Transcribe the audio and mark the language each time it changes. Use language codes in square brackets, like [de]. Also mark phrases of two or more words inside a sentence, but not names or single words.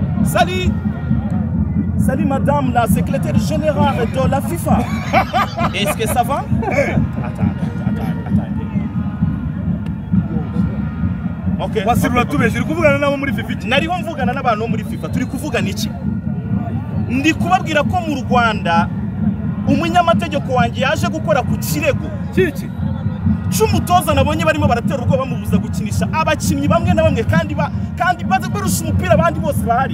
[fr] Salut madame la secrétaire générale de la FIFA. Est-ce que ça va? Attends. Okay. [rw] Wasirura tubeje uri kuvugana nabo muri FIFA. Nariho mvugana n'abantu muri FIFA. Turi kuvugana iki? Ndi kubabwira ko mu Rwanda umunyamategeko wanjye yaje gukora ku kirego. Kiki? Cy'umutoza nabonye barimo baratera ubwoba bamubuza gukinisha abakinnyi bamwe na bamwe kandi baze barusha umupira abandi bose bahari.